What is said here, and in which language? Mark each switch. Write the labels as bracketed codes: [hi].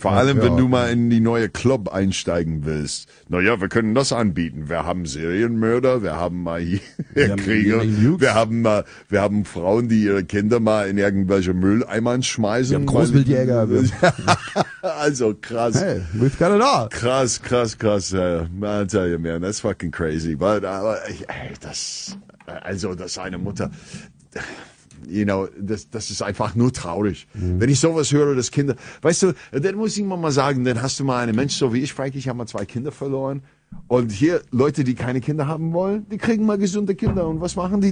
[de] vor allem, wenn du mal in die neue Club einsteigen willst. Naja, wir können das anbieten. Wir haben Serienmörder, wir haben mal hier Krieger, wir haben Frauen, die ihre Kinder mal in irgendwelche Mülleimern schmeißen. Wir haben Großwildjäger. Also krass. [en] Hey, we've got it all. [de] Krass. [en] I'll tell you, man, that's fucking crazy. [de] Aber dass eine Mutter, [en] you know, [de] das ist einfach nur traurig. Wenn ich sowas höre, dass Kinder, weißt du, dann muss ich mal sagen, dann hast du mal einen Mensch, so wie ich, Frank, ich habe mal 2 Kinder verloren. Und hier, Leute, die keine Kinder haben wollen, die kriegen mal gesunde Kinder. Und was machen die?